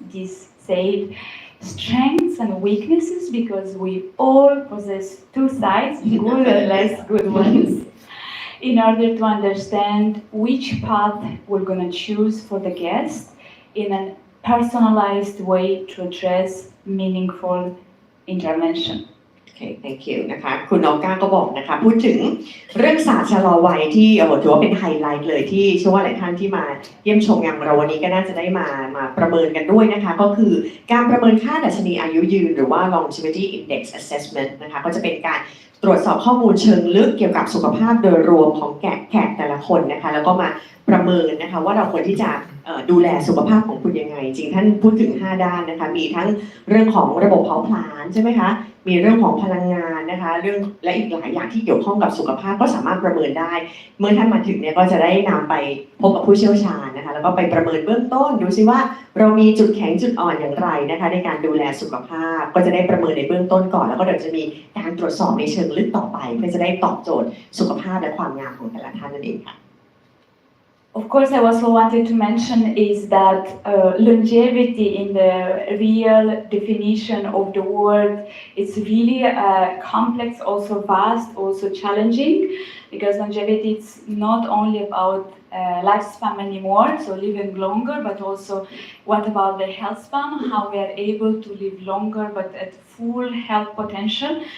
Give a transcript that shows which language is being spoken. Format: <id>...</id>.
<en>This said, strengths and weaknesses, because we all possess two sides, good and less good ones, in order to understand which path we're going to choose for the guest in a personalized way to address meaningful intervention. Okay, thank you</en> <th>นะคะคุณน้องก้าก็บอกนะคะพูดถึงเรื่องศาสตร์ชะลอวัยที่ถือว่าเป็นไฮไลท์เลยที่เชื่อว่าหลายท่านที่มาเยี่ยมชมงานเราวันนี้ก็น่าจะได้มาประเมินกันด้วยนะคะก็คือการประเมินค่าดัชนีอายุยืนหรือว่า longevity index assessment นะคะก็จะเป็นการตรวจสอบข้อมูลเชิงลึกเกี่ยวกับสุขภาพโดยรวมของแขกแต่ละคนนะคะแล้วก็มาประเมินนะคะว่าเราควรที่จะดูแลสุขภาพของคุณยังไงจริงท่านพูดถึง5ด้านนะคะมีทั้งเรื่องของระบบเผาผลาญใช่ไหมคะ มีเรื่องของพลังงานนะคะเรื่องและอีกหลายอย่างที่เกี่ยวข้องกับสุขภาพก็สามารถประเมินได้เมื่อท่านมาถึงเนี่ยก็จะได้นำไปพบกับผู้เชี่ยวชาญนะคะแล้วก็ไปประเมินเบื้องต้นดูซิว่าเรามีจุดแข็งจุดอ่อนอย่างไรนะคะในการดูแลสุขภาพก็จะได้ประเมินในเบื้องต้นก่อนแล้วก็เดี๋ยวจะมีการตรวจสอบในเชิงลึกต่อไปเพื่อจะได้ตอบโจทย์สุขภาพและความงามของแต่ละท่านนั่นเองค่ะ</th> <en>Of course, I also wanted to mention is that longevity in the real definition of the word is really complex, also vast, also challenging, because longevity is not only about lifespan anymore, so living longer, but also what about the health span, how we are able to live longer but at full health potential.</en>